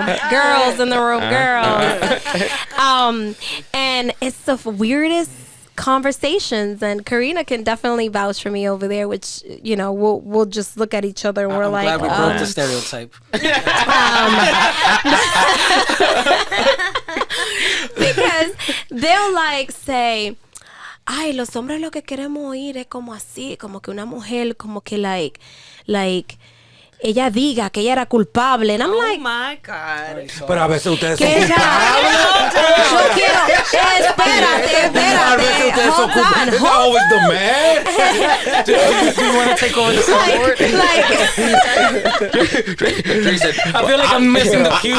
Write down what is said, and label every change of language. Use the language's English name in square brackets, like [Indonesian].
[English] Girls in the room, girls. And it's the weirdest conversations, and Karina can definitely vouch for me over there, which we'll just look at each other and we're I'm glad we broke the stereotype. Because they'll like say, [Spanish] ay, los hombres lo que queremos oír es como así, como que una mujer, como que like ella diga que ella era culpable. [English] And I'm like, oh my God. [Spanish] Pero a veces ustedes son que ella, culpables. yo quiero, espérate. A veces ustedes son culpables. [English] It's not always the man. Do you want to take over the soundboard? I feel like I'm missing the cues.